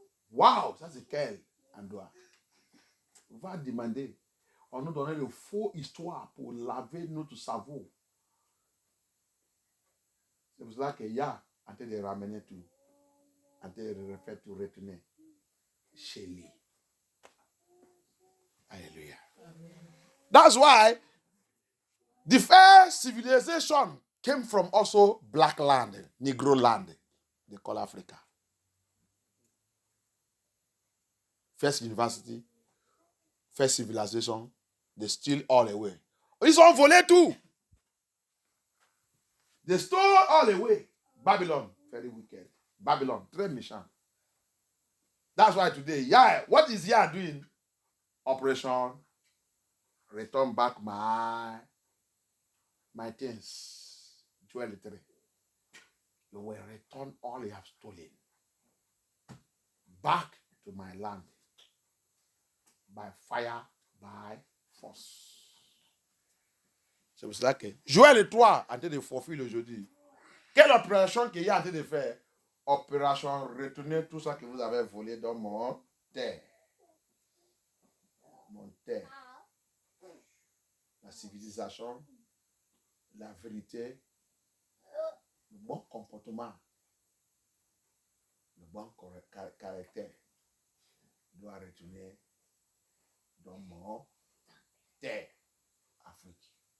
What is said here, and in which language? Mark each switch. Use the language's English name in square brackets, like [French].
[French] Waouh, ça c'est quel endroit? On va demander. On nous donnait le faux histoire pour laver notre cerveau. C'est pour cela qu'il y a en train de ramener tout, en train de refaire tout, retourner chez lui. Alléluia. [English] That's why the first civilization came from also black land, Negro land, they call Africa. First university, first civilization, they steal all away. [French] Ils ont volé tout. [English] They stole all away. Babylon, very wicked. [French] Babylon, très méchant. [English] That's why today, what is Yah doing? Operation, return back my things. Jewelry. You will return all you have stolen back to my land by fire, by force. [French] C'est pour cela que Joël et toi, en train de forfait aujourd'hui. Quelle opération qu'il y a en train de faire? Opération retourner tout ça que vous avez volé dans mon terre. Mon terre. La civilisation, la vérité, le bon comportement, le bon caractère doit retourner dans mon terre, Afrique.